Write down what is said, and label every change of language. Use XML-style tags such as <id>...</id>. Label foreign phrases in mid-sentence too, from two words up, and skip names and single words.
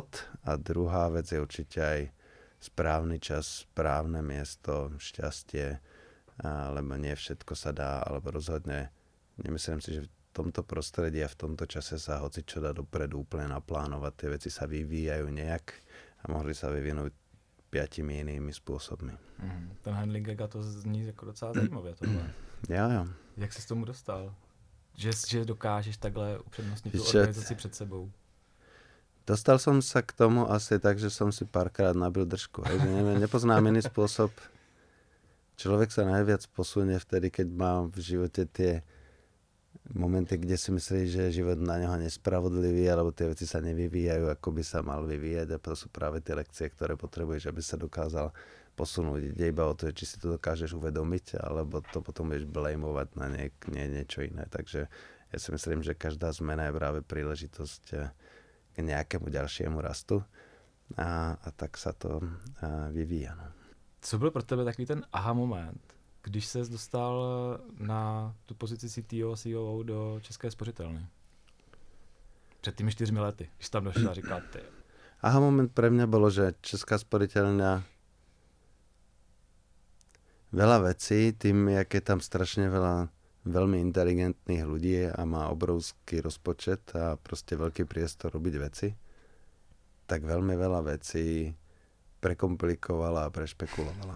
<sk>A druhá vec je určite aj správny čas, správne miesto, šťastie, lebo nie všetko sa dá, alebo rozhodne nemyslím si, že v tomto prostredí a v tomto čase sa hocičo dá dopredu úplne naplánovať. Tie veci sa vyvíjajú nejak a mohli sa vyvinúť 5 inými spôsobmi.</sk> <cs>Ten handling ega, to zní jako docela zajímavě tohle. Jo. Jak jsi s tomu dostal? Že dokážeš takhle upřednostnit tu organizaci před sebou?</cs> <sk>Dostal som sa k tomu asi tak, že som si párkrát nabil držku. Nepoznám iný spôsob. Človek sa najviac posunie vtedy, keď má v živote tie momenty, kde si myslí, že je život na neho nespravodlivý, alebo tie veci sa nevyvíjajú, ako by sa mal vyvíjať. A to sú práve tie lekcie, ktoré potrebuješ, aby sa dokázal posunúť. Ide iba o to, či si to dokážeš uvedomiť, alebo to potom budeš blamovať na niečo iné. Takže ja si myslím, že každá zmena je práve príležitosť k nejakému ďalšiemu rastu a tak sa to vyvíja. No.</sk> <cs>Co byl pro tebe takový ten aha moment, když ses dostal na tu pozici CTO a COO do České spořitelny? Před tými 4 lety, když tam došel a říkal ty.</cs> <sk>Aha moment pre mňa bolo, že Česká sporiteľňa veľa vecí, tým, jak je tam strašne veľa veľmi inteligentných ľudí a má obrovský rozpočet a proste veľký priestor robiť veci, tak veľmi veľa vecí prekomplikovala a prešpekulovala.</sk>